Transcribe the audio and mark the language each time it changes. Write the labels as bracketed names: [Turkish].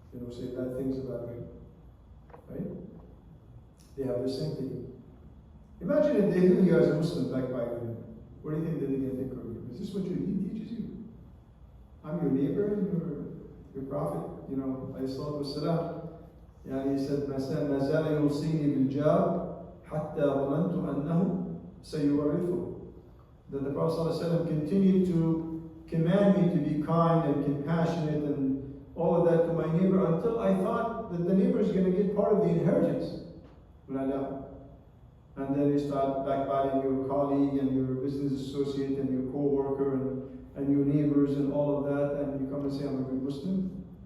[English] Say bad things about them. Right? They have their sanctity. Imagine if they knew you as a Muslim backbiting. What do you think they're going to think of you? Is this what your deen teaches you? I'm your neighbor and your prophet, alayhi salatu wassalam. He said, [Arabic] ما زال يوصيني بالجار حتى ظننت أنه سيورثه. [English] That the Prophet ﷺ continued to command me to be kind and compassionate and all of that to my neighbor until I thought that the neighbor is going to get part of the inheritance. And then you start backbiting your colleague and your business associate and your co-worker and your neighbors and all of that, and you come and say, I'm a good Muslim.